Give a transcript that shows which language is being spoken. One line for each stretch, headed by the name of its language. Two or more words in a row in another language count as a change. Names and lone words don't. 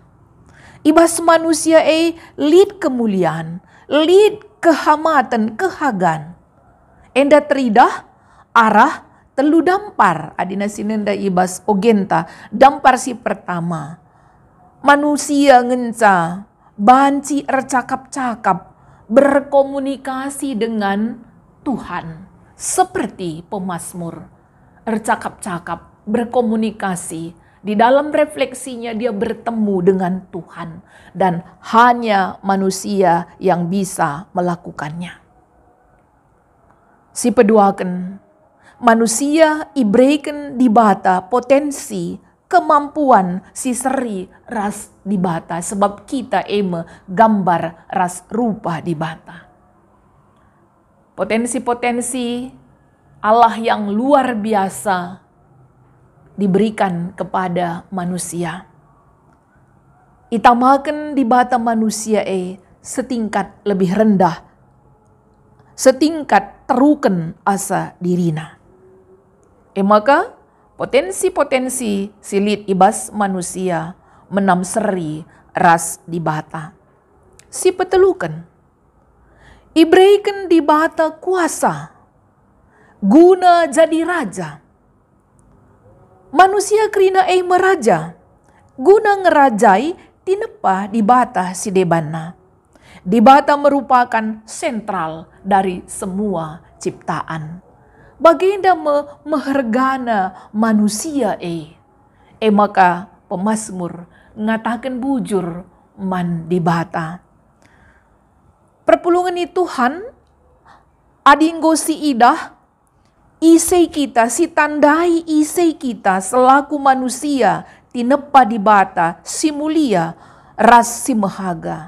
Batak Karo: Ibas manusia lid kemuliaan, lid kehamatan, kehagan. Enda teridah arah telu dampar. Adina sinenda ibas ogenta, dampar si pertama. Manusia ngenca, banci ercakap-cakap,
Indonesian: berkomunikasi dengan Tuhan. Seperti pemazmur, ercakap-cakap, berkomunikasi. Di dalam refleksinya dia bertemu dengan Tuhan. Dan hanya manusia yang bisa melakukannya.
Batak Karo: Si peduaken, manusia ibreiken dibata potensi, kemampuan si seri ras dibata.
Indonesian: Sebab kita
Batak Karo: gambar ras rupa dibata.
Indonesian: Potensi-potensi Allah yang luar biasa diberikan kepada manusia.
Batak Karo: Itamakan dibata manusia
Indonesian: setingkat lebih rendah, setingkat
Batak Karo: teruken asa dirina. Maka potensi-potensi silit ibas manusia menam seri ras dibata. Si petelukan, ibreiken dibata kuasa, guna jadi raja. Manusia kerina meraja, guna ngerajai tinepa dibata si debana.
Indonesian: Dibata merupakan sentral dari semua ciptaan.
Batak Karo: Baginda mehergana manusia maka pemazmur ngatakan bujur man dibata. Perpulungan ni Tuhan adinggo si idah isei kita, si tandai isei kita selaku manusia tinepa dibata si mulia ras si mahaga.